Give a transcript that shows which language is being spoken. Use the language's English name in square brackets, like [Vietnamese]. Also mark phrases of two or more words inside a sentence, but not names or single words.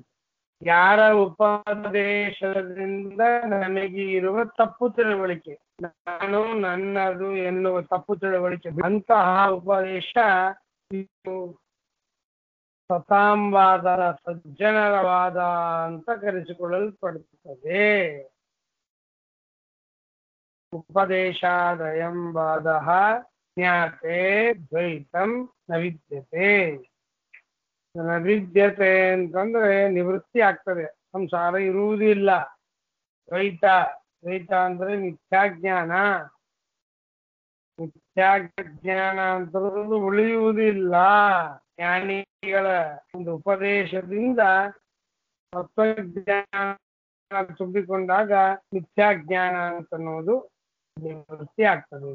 [Kannada] ಯಾರ ಉಪದೇಶದಿಂದ ನನಗೆ ಇರುವ ತಪ್ಪು ತಿಳುವಳಿಕೆ, ನಾನು ನನ್ನದು ಎನ್ನುವ ತಪ್ಪು ತಿಳುವಳಿಕೆ, ಅಂತಹ ಉಪದೇಶ ಸತಾಂವಾದ, ಸಜ್ಜನರ ವಾದ ಅಂತ ಕರೆಸಿಕೊಳ್ಳಲ್ಪಡುತ್ತದೆ. [Sanskrit] ಉಪದೇಶಾದಯಂ ವಾದಃ ಜ್ಞಾತೆ ದ್ವೈತಂ ನ ವಿದ್ಯತೆ. ನ ವಿದ್ಯತೆ [Kannada] ಅಂತಂದ್ರೆ ನಿವೃತ್ತಿ ಆಗ್ತದೆ, ಸಂಸಾರ ಇರುವುದಿಲ್ಲ. ದ್ವೈತ, ದ್ವೈತ ಅಂದ್ರೆ ಮಿಥ್ಯಾಜ್ಞಾನ, ಮಿಥ್ಯಾಜ್ಞಾನ ಅಂತ ಉಳಿಯುವುದಿಲ್ಲ. ಜ್ಞಾನಿಗಳ ಒಂದು ಉಪದೇಶದಿಂದ ತತ್ವಜ್ಞಾನ ತುಂಬಿಕೊಂಡಾಗ ಮಿಥ್ಯಾಜ್ಞಾನ ಅಂತನ್ನೋದು ನಿವೃತ್ತಿ ಆಗ್ತದೆ.